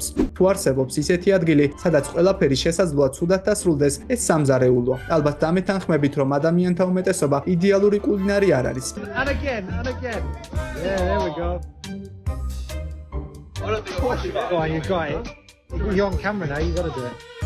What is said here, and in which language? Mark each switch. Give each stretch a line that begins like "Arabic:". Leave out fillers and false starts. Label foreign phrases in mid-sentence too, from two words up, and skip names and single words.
Georgian: თუ არსებობს ისეთი ადგილი, სადაც ყველაფერი შესაძლოა ცუდად დასრულდეს, ეს სამზარეულოა. ალბათ დამეთანხმებით, რომ ადამიანთა უმეტესობა იდეალური კულინარი არ არის.
English: And again. Yeah, there we go. Go on, you got it. You're on camera now, you gotta do it.